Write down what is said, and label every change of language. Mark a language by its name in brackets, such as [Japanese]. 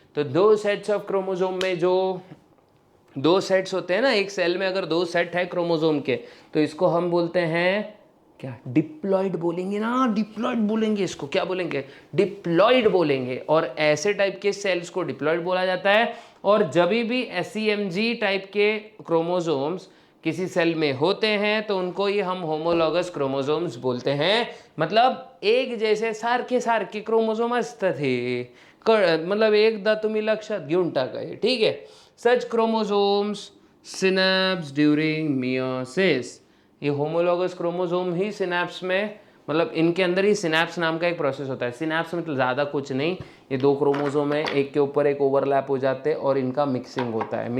[Hindi] तो दो sets of chromosome में जो दो सेट्स होते हैं ना, एक सेल में अगर दो सेट है क्रोमोसोम के, तो इसको हम बोलते हैं क्या, डिप्लॉइड बोलेंगे ना, डिप्लॉइड बोलेंगे इसको, क्या बोलेंगे, डिप्लॉइड बोलेंगे। और ऐसे टाइप के सेल्स को डिप्लॉइड बोला जाता है। और जब भी SEMG टाइप के क्रोमोसोम्स किसी सेल में होते हैं तो उनको ही हम होमोलॉगस क्रोमोसोम्स बोलते हैं। मतलब एक जैसे [Marathi] सारखे सारखे क्रोमोसोम असतात हे, मतलब एकदा तुम्ही लक्षात घेऊन टाका हे, [Hindi] ठीक है। [English] सच chromosomes synapse during meiosis, [Hindi] ये होमोलॉगस क्रोमोसोम ही सिनैप्स में, मतलब इनके अंदर ही सिनैप्स नाम का एक प्रोसेस होता है। सिनैप्स मतलब ज़्यादा कुछ नहीं, ये दो क्रोमोसोम है, एक के ऊपर एक ओवरलैप हो जाते हैं और इनका मिक्सिंग होता है।